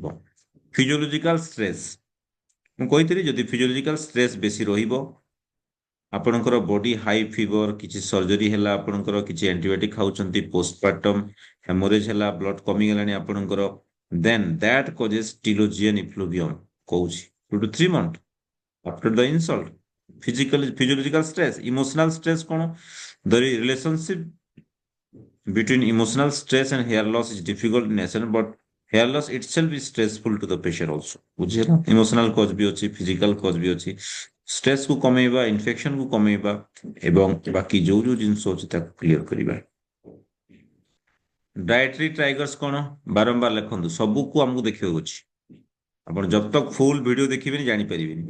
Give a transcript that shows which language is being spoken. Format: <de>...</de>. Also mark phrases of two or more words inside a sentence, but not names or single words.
<en>physiological stress,</en> <or>ମୁଁ କହିଥିଲି ଯଦି</or> <en>physiological stress</en> <or>ବେଶୀ ରହିବ, ଆପଣଙ୍କର</or> <en>body high fever,</en> <or>କିଛି ସର୍ଜରୀ ହେଲା, ଆପଣଙ୍କର କିଛି ଆଣ୍ଟିବାୟୋଟିକ ଖାଉଛନ୍ତି,</or> <en>postpartum hemorrhage</en> <or>ହେଲା, ବ୍ଲଡ କମିଗଲାଣି ଆପଣଙ୍କର,</or> <en>then that causes telogen effluvium. କହୁଛି 2 to 3 month after the insult. Physiological stress, emotional stress କଣ? The relationship between emotional stress and hair loss is difficult in nature, but hair loss itself is stressful to the patient also।</en> <or>ବୁଝିହେଲା?</or> <en>emotional cause</en> <or>ବି ଅଛି,</or> <en>physical cause</en> <or>ବି ଅଛି। ଷ୍ଟ୍ରେସ୍ କୁ କମେଇବା, ଇନଫେକ୍ସନ କୁ କମେଇବା, ଏବଂ ବାକି ଯୋଉ ଯୋଉ ଜିନିଷ ଅଛି ତାକୁ କ୍ଲିୟର କରିବା।</or> <en>dietary triggers କଣ?</en> <or>ବାରମ୍ବାର ଲେଖନ୍ତୁ, ସବୁକୁ ଆମକୁ ଦେଖିବାକୁ ଅଛି। ଆପଣ</or> <hi>जब तक</hi> <en>full video</en> <or>ଦେଖିବେନି ଜାଣିପାରିବେନି।</or>